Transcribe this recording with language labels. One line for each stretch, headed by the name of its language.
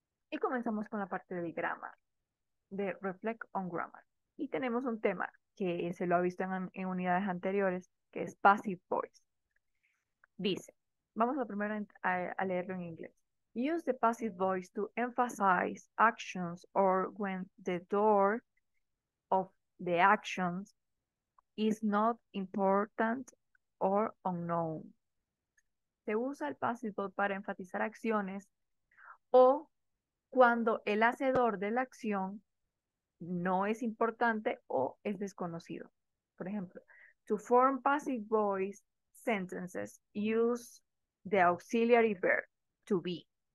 Spanish: Y comenzamos con la parte del grammar, de
English: Reflect on Grammar.
Spanish: Y tenemos un tema que se lo ha visto en unidades anteriores, que es Passive Voice. Dice, vamos a primero a leerlo en inglés.
English: Use the passive voice to emphasize actions or when the door of the actions is not important or unknown.
Spanish: Se usa el passive voice para enfatizar acciones o cuando el hacedor de la acción no es importante o es desconocido. Por ejemplo,
English: to form passive voice sentences, use the auxiliary verb to be.